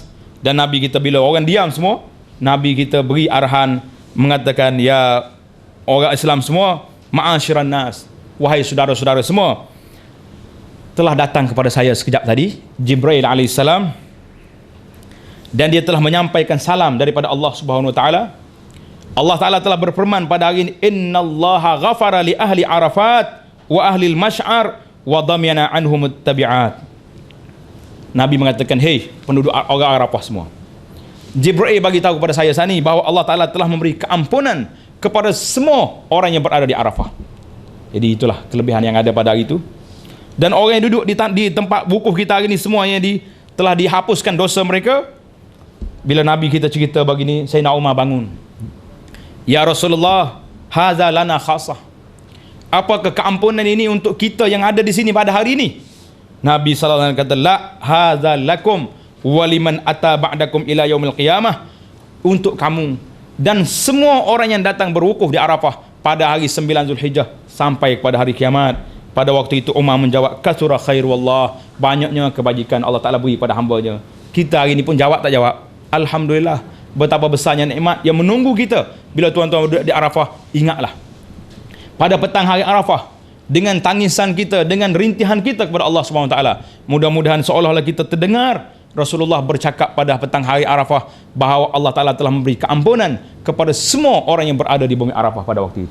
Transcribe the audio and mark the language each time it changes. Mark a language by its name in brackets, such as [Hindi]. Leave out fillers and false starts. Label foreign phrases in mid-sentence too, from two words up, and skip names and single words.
[Malay] Dan Nabi kita bila orang diam semua, Nabi kita beri arahan mengatakan, ya orang Islam semua, [Arabic] معاشر الناس, [Malay] wahai saudara-saudara semua, telah datang kepada saya sekejap tadi Jibril alaihissalam, dan dia telah menyampaikan salam daripada Allah Subhanahu wa taala. Allah Taala telah berfirman pada hari ini, [Arabic] إن الله غفر لأهل عرفات وأهل المشعر وضمن عنهم التبعات. [Malay] Nabi mengatakan, hei penduduk orang Arafah semua, Jibril bagi tahu kepada saya sani bahawa Allah Taala telah memberi keampunan kepada semua orang yang berada di Arafah. Jadi itulah kelebihan yang ada pada hari itu. Dan orang yang duduk di tempat wukuf kita hari ini semuanya telah dihapuskan dosa mereka. Bila Nabi kita cerita begini, Sayyidina Umar bangun, [Arabic] يا رسول الله هذا لنا خاصة. [Malay] Apakah keampunan ini untuk kita yang ada di sini pada hari ini? Nabi SAW kata, [Arabic] لا هذا لكم ولمن أتى بعدكم إلى يوم القيامة. [Malay] Untuk kamu dan semua orang yang datang berwukuf di Arafah pada hari 9 Zulhijjah sampai kepada hari kiamat. Pada waktu itu Umar menjawab, [Arabic] كثر خير والله, [Malay] banyaknya kebajikan Allah Ta'ala beri pada hamba-Nya. Kita hari ini pun jawab tak jawab? Alhamdulillah, betapa besarnya nikmat yang menunggu kita bila tuan-tuan duduk di Arafah. Ingatlah pada petang hari Arafah, dengan tangisan kita, dengan rintihan kita kepada Allah SWT, mudah-mudahan seolah-olah kita terdengar Rasulullah bercakap pada petang hari Arafah bahawa Allah Ta'ala telah memberi keampunan kepada semua orang yang berada di bumi Arafah pada waktu itu.